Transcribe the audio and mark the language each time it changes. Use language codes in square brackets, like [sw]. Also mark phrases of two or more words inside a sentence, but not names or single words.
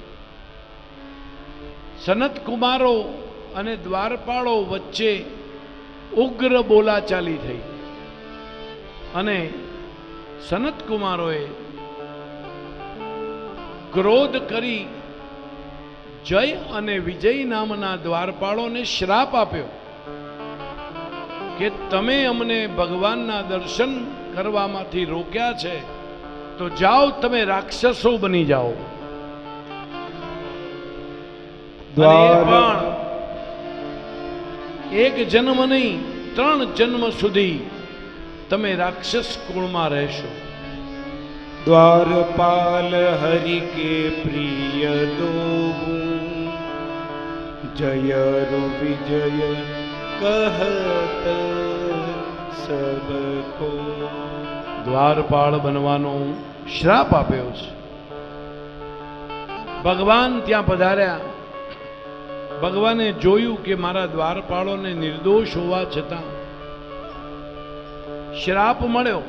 [gu] સનત કુમારો અને દ્વારપાળો વચ્ચે ઉગ્ર બોલાચાલી થઈ અને સનત કુમારોએ ક્રોધ કરી જય અને વિજય નામના દ્વારપાળોને શ્રાપ આપ્યો કે તમે અમને ભગવાનના દર્શન કરવામાંથી રોક્યા છે, તો જાઓ તમે રાક્ષસો બની જાઓ. પણ એક જન્મ નહીં, 3 જન્મ સુધી તમે રાક્ષસ કુળમાં રહેશો. [hi] द्वारपाल हरि के प्रिय दो, जय रु विजय कहत सबको. [gu] દ્વારપાળ બનવાનો શ્રાપ આપ્યો છે. ભગવાન ત્યાં પધાર્યા. ભગવાને જોયું કે મારા દ્વારપાળોને નિર્દોષ હોવા છતાં શ્રાપ મળ્યો.